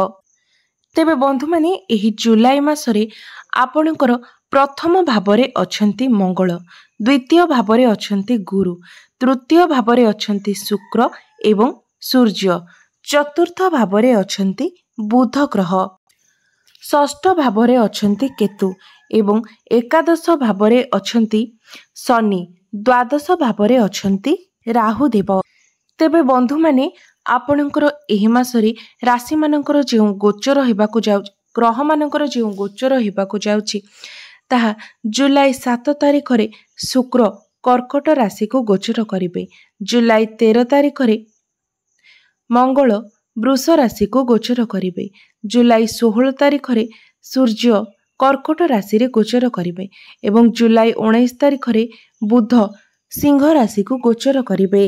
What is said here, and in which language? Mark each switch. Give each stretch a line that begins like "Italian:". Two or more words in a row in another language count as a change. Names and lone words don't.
Odia: ତେବେ ବନ୍ଧୁ ମାନେ ଏହି ଜୁଲାଇ ମାସରେ ଆପଣଙ୍କର ପ୍ରଥମ ଭାବରେ ଅଛନ୍ତି ମଙ୍ଗଳ, ଦ୍ୱିତୀୟ ଭାବରେ ଅଛନ୍ତି ଗୁରୁ, ତୃତୀୟ ଭାବରେ ଅଛନ୍ତି ଶୁକ୍ର ଏବଂ ସୂର୍ଯ୍ୟ, ଚତୁର୍ଥ ଭାବରେ ଅଛନ୍ତି ବୁଧ ଗ୍ରହ, ଷଷ୍ଠ ଭାବରେ ଅଛନ୍ତି କେତୁ ଏବଂ ଏକାଦଶ ଭାବରେ ଅଛନ୍ତି ଶନି, ଦ୍ୱାଦଶ ଭାବରେ ଅଛନ୍ତି ରାହୁ ଦେବ। ତେବେ ବନ୍ଧୁ ମାନେ ଆପଣଙ୍କର ଏହି ମାସରେ ରାଶି ମାନଙ୍କର ଯେ ଗୋଚର ହେବାକୁ ଯାଉ ଗ୍ରହ ମାନଙ୍କର ଯେ ଗୋଚର ହେବାକୁ ଯାଉଛି ତାହା ଜୁଲାଇ 7 ତାରିଖ ରେ ଶୁକ୍ର କର୍କଟ ରାଶି କୁ ଗୋଚର କରିବେ। ଜୁଲାଇ 13 ତାରିଖ ରେ ମଙ୍ଗଳ ବୃଷ ରାଶି କୁ ଗୋଚର କରିବେ। ଜୁଲାଇ 16 ତାରିଖ ରେ ସୂର୍ଯ୍ୟ କର୍କଟ ରାଶି ରେ ଗୋଚର କରିବେ ଏବଂ ଜୁଲାଇ 19 ତାରିଖ ରେ ବୁଧ ସିଂହ ରାଶି କୁ ଗୋଚର କରିବେ।